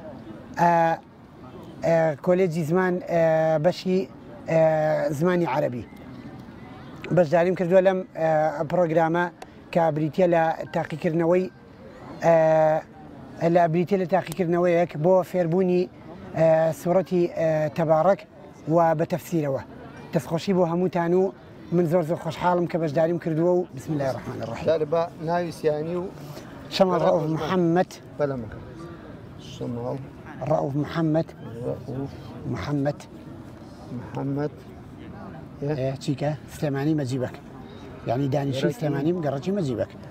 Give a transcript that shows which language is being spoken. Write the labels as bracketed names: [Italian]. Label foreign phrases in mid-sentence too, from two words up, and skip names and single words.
[Central Kurdish] کۆلێجی زمان بەشی زمانی عەرەبی بەشداریم کردووە لەم پرۆگرامە کە بریتە لە تاقیکردنەوەی لە تاقیکردنەوەیەک بۆ فێربوونی سوورەتی تەبارەک و بە تەفسیرەوە دەستخۆشی بۆ هەمووتان و من زۆر خۆشحاڵم کە بەشداریم کردووە و [Arabic] بسم الله الرحمن الرحیم [Central Kurdish] بە ناوی سیانی و شەماڵ ڕەئوف محەممەد بەلەمەکە شەماڵ ڕەئوف محەممەد چیکە سلێمانی مەجیبەک یعنی دانیشی سلێمانی گەڕەکی مەجیبەک